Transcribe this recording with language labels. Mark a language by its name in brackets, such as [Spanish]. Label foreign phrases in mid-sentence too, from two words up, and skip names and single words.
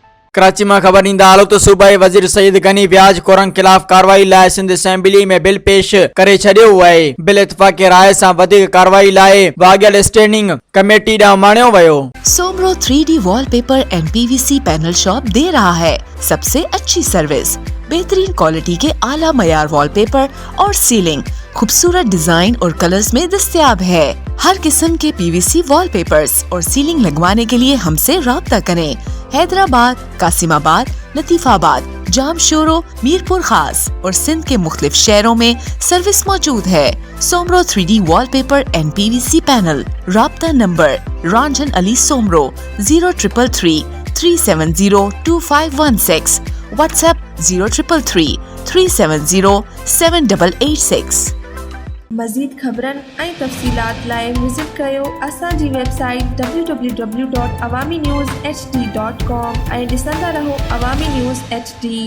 [Sindhi] कराची में खबर ईंदा हालो तो सूबाई वज़ीर सईद गनी व्याज खोरन खिलाफ कार्रवाई लाइ सिंध असेंबली में बिल पेश करे छॾियो आहे। बिल इत्तफ़ाक़ी राय सां वधीक कार्रवाई लाइ वाॻियल स्टैंडिंग कमेटी ॾांहुं माणियो वियो। [English] Somro 3D wallpaper and PVC panel shop [Urdu] دے رہا ہے سب سے اچھی سروس، بہترین کوالٹی کے اعلیٰ معیار وال پیپر اور سیلنگ خوبصورت ڈیزائن اور کلرز میں دستیاب ہے. ہر قسم کے PVC وال پیپرز اور سیلنگ لگوانے کے لیے ہم سے رابطہ کریں. حیدرآباد، قاسم آباد، لطیف آباد، جامشورو، میرپور خاص اور سندھ کے مختلف شہروں میں سروس موجود ہے. [English] Somro 3D wallpaper and PVC panel. [Urdu] رابطہ نمبر رنجن علی سومرو 0333 370 2516. व्हाट्सएप 0333 370 7886। [Sindhi] मज़ीद ख़बरनि ऐं तफ़सीलात लाइ विज़िट कयो असांजी वेबसाइट www.awamiNewsHD.com ऐं ॾिसंदा रहो अवामी न्यूज़ HD।